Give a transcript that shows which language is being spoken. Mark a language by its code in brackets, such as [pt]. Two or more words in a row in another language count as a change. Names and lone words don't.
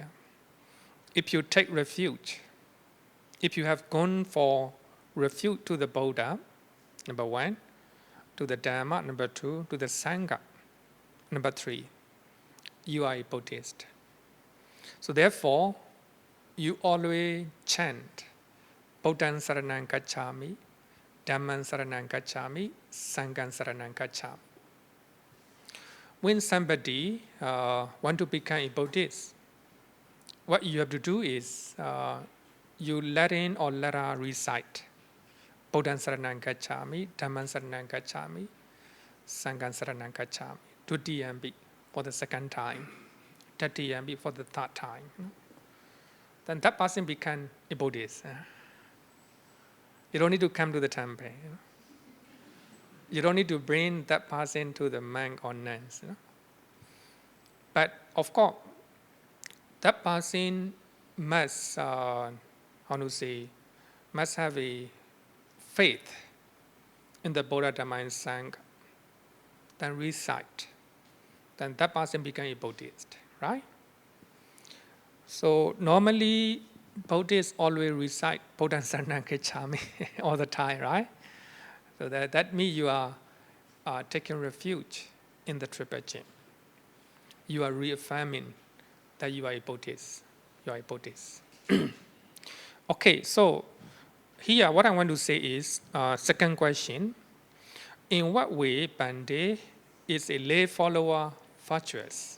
[en] If you take refuge, if you have gone for refuge to the Buddha, number 1, to the Dhamma, number 2, to the Saṅkha, number 3, you are a Buddhist. So therefore, you always chant, [pi] Buddhaṃ saraṇaṃ gacchāmi, Dhammaṃ saraṇaṃ gacchāmi, Saṅkhaṃ saraṇaṃ gacchāmi. [en] When somebody want to become a Buddhist, what you have to do is you let in or let her recite [pi] Buddhaṃ saraṇaṃ gacchāmi, Dhammaṃ saraṇaṃ gacchāmi, Saṅkhaṃ saraṇaṃ gacchāmi. [en] Dutiyampi for the 2nd time, Tatiyampi for the 3rd time. Then that person become a Buddhist. You don't need to come to the temple. You don't need to bring that person to the monk or nuns. But of course, that person must, must have a faith in the Buddha, Dhamma, and Saṅkha. Then recite. Then that person become a Buddhist, right? So normally, Buddhists always recite [pi] Buddhaṃ saraṇaṃ gacchāmi [en] all the time, right? So that means you are taking refuge in the Triple Gem. You are reaffirming that you are a Buddhist. You are a Buddhist. Okay, so here what I want to say is, 2nd question, in what way Bhante is a lay follower virtuous?